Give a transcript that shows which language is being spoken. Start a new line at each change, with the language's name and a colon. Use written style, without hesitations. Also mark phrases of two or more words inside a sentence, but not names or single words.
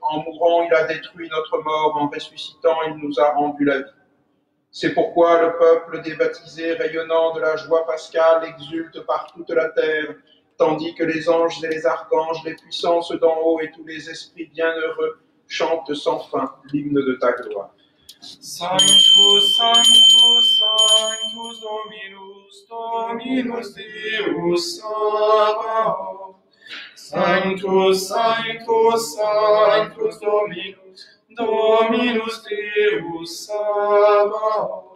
French: En mourant, il a détruit notre mort. En ressuscitant, il nous a rendu la vie. C'est pourquoi le peuple des baptisés, rayonnant de la joie pascale, exulte par toute la terre, tandis que les anges et les archanges, les puissances d'en haut et tous les esprits bienheureux chantent sans fin l'hymne de ta gloire.
Latin: Sanctus, Sanctus, Sanctus Dominus, Dominus Deus Sabaoth. Sanctus, Sanctus, Sanctus Dominus, Dominus Deus Sabaoth.